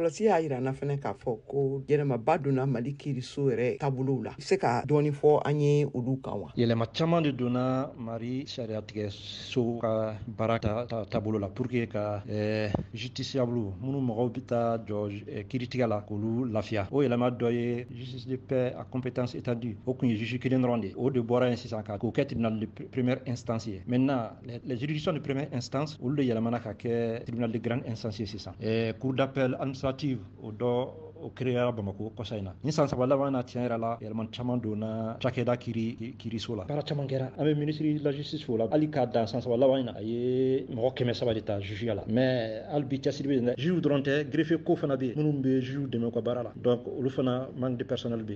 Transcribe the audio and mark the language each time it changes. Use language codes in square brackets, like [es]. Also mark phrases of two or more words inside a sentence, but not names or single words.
[bm] kɔlɔsi y'a jira an na fɛnɛ k'a fɔ ko yɛlɛmaba donna mali kiiriso yɛrɛ taabolow la i bɛ se ka dɔɔni fɔ an ye olu kan wa yɛlɛma caman de donna mali sariyatigɛ so ka baara taabolo la [fr] pour que [bm] ka justiciable minnu mɔgɔw bɛ taa jɔ kiiritigɛ la k'olu lafiya o yɛlɛma dɔ ye [fr] justice de paix à compétence étendue [bm] o kun ye juge kelen dɔrɔn de o de bɔra yen sisan k'o kɛ [fr] tribunal de première instance [bm] ye [fr] maintenant les juridictions de première instance [bm] olu de yɛlɛmana ka kɛ [fr] tribunal de grande instance [bm] ye sisan [fr] cour d'appel administrative [bm] o dɔ o créera Bamako kɔsa in na ni san 3 laban na tiɲɛ yɛrɛ la yɛlɛma caman donna cakɛda kiiriso la baara caman kɛra an bɛ [fr] ministre de la justice [bm] fo la hali k'a dan san 3 laban in na a ye mɔgɔ 300 de ta jugeya la mais hali bi cɛsiri bɛ yen dɛ juge dɔrɔn tɛ greffe ko fana bɛ yen minnu bɛ juge dɛmɛ u ka baara la donc olu fana [fr] manque de personnel [bm] bɛ yen